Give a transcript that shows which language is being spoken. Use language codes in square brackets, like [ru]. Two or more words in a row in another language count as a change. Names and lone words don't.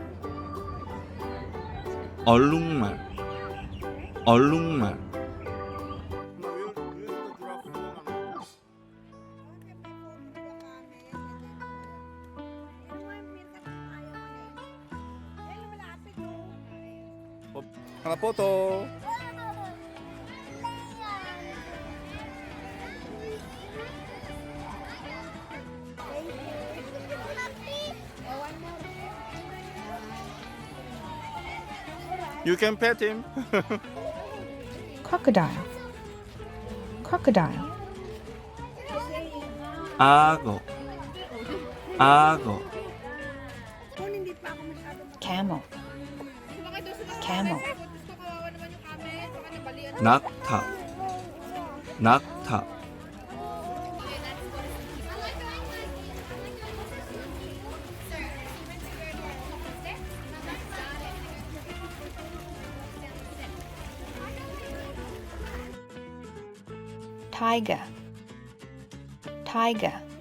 [ko] 얼룩말 얼룩말 하나 포토 [en] You can pet him. crocodile, crocodile, [ko] 악어 악어 [tl] Kung hindi pa ako masyado [en] camel, camel, [ko] 낙타 낙타 [en] tiger, tiger,